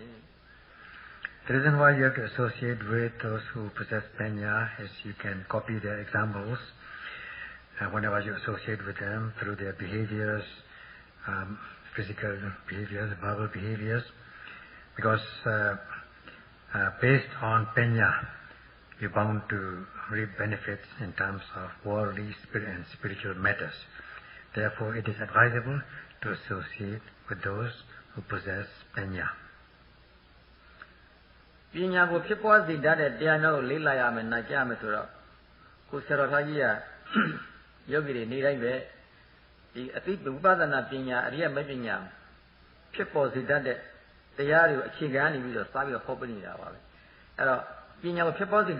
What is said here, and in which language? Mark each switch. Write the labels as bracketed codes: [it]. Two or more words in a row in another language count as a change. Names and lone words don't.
[en] The reason why you have to associate with those who possess penya is you can copy their examples whenever you associate with them through their behaviors, physical behaviors, verbal behaviors, because based on penya, you're bound to reap benefits in terms of worldly and spiritual matters. Therefore, it is advisable to associate with those who possess panya. [my] ပညာကိုဖြစ်ပွားစေတတ်တဲ့တရားတော်ကိုလေ့လာရမယ်နာကြားမယ်ဆိုတော့ကိုဆရာတော်သားကြီးကယောဂီတွေနေတိုင်းပဲဒီအသိဝိပဿနာပညာအရိယ မပညာဖြစ်ပေါ်စေတတ်တဲ့တရားတွေကိုအခြေခံနေပြီးတော့စပြီးတော့ဟောပြနေတာပါပဲအဲ့တော့ပညာကိုဖြစ်ပေါ်စေတ